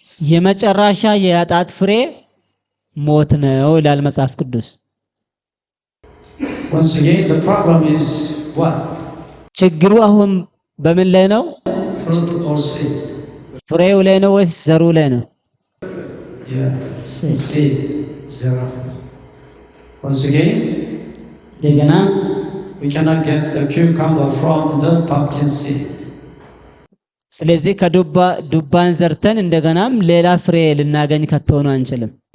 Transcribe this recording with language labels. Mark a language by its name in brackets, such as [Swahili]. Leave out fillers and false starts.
[Amharic] የመጨረሻ የኃጢአት ፍሬ ሞት ነው ይላል መጽሐፍ ቅዱስ። [English] Once again, the problem is what? [Amharic] ችግሩ አሁን በምን ላይ ነው? [English] Fruit or seed? [Amharic] ፍሬው ላይ ነው ወይስ ዘሩ ላይ ነው? [English] Seed. Zero. Once again, [Amharic] እንደገና [English] we cannot get the cucumber from the pumpkin seed. [Amharic] ስለዚህ ከዱባን ዘርተን እንደገናም ሌላ ፍሬ ልናገኝ ከተሆነ አንችልም።